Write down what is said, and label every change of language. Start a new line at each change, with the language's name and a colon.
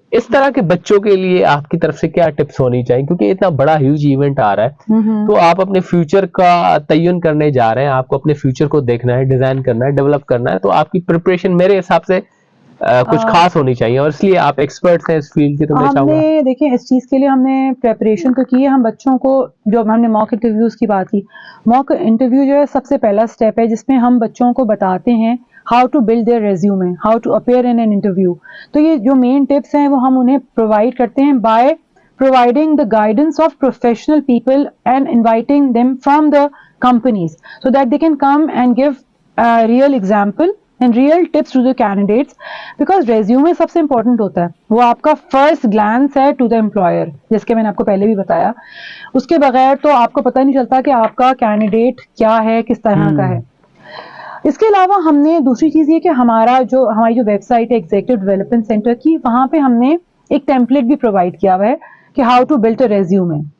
Urdu: اس طرح کے بچوں کے لیے آپ کی طرف سے کیا ٹپس ہونی چاہیے, کیونکہ اتنا بڑا ہیوج ایونٹ آ رہا ہے تو آپ اپنے فیوچر کا تعین کرنے جا رہے ہیں, آپ کو اپنے فیوچر کو دیکھنا ہے, ڈیزائن کرنا ہے, ڈیولپ کرنا ہے, تو آپ کی پریپریشن میرے حساب سے کچھ خاص ہونی چاہیے, اور اس لیے آپ ایکسپرٹس ہیں اس فیلڈ کے, تو میں چاہوں گا. ہم نے دیکھیں اس چیز کے لیے ہم نے پریپریشن تو کی ہے. ہم بچوں کو جو ہم نے موک انٹرویوز کی بات کی, موک انٹرویو جو ہے سب سے پہلا اسٹیپ ہے جس میں ہم بچوں کو بتاتے ہیں
English: How to build their resume, how to appear in an interview.
Urdu: تو یہ جو مین ٹپس ہیں وہ ہم انہیں پرووائڈ کرتے ہیں by
English: providing the guidance of professional people and inviting them from the companies so that they can come and give a real example and real tips to the candidates, because resume
Urdu: سب سے
English: important
Urdu: ہوتا ہے, وہ آپ کا
English: first glance ہے to the employer,
Urdu: جس کے میں نے آپ کو پہلے بھی بتایا. اس کے بغیر تو آپ کو پتہ نہیں چلتا کہ آپ کا کینڈیڈیٹ کیا ہے, کس طرح کا ہے. اس کے علاوہ ہم نے دوسری چیز یہ کہ ہماری جو ویب سائٹ ہے ایگزیکٹو ڈیولپمنٹ سینٹر کی, وہاں پہ ہم نے ایک ٹیمپلیٹ بھی پرووائڈ کیا ہوا ہے کہ
English: How to build a resume.